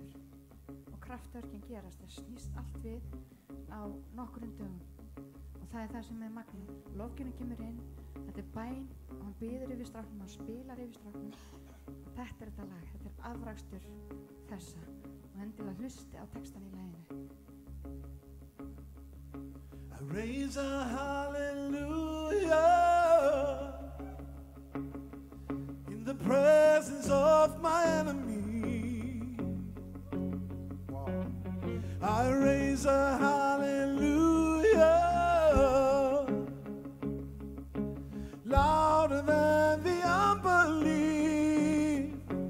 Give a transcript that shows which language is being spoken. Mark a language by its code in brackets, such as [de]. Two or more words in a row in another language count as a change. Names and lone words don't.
[is] Og kraftverkin gerast, það snýst allt við á nokkrum dögum. Og það er það sem er magna. Lofgjörnin kemur inn, þetta er bæn og hann biður yfir stráknum, hann spilar yfir stráknum. Og þetta er þetta lag, þetta er afrakstur þessa. Og endilega hlusti á textan í laginu. [en] I raise a hallelujah in the presence of my enemy. Wow. I raise a hallelujah louder than the unbelief.